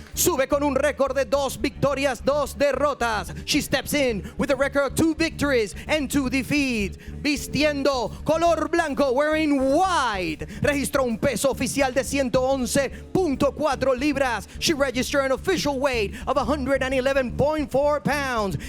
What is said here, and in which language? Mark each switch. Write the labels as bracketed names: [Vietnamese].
[Spanish] Sube con un récord de 2 victorias, 2 derrotas. [English] She steps in with a record of 2 victories and 2 defeats. [Spanish] Vistiendo color blanco, [English] wearing white. [Spanish] Registró un peso oficial de 111.4 libras. [English] She registered an official weight of 111.4 pounds.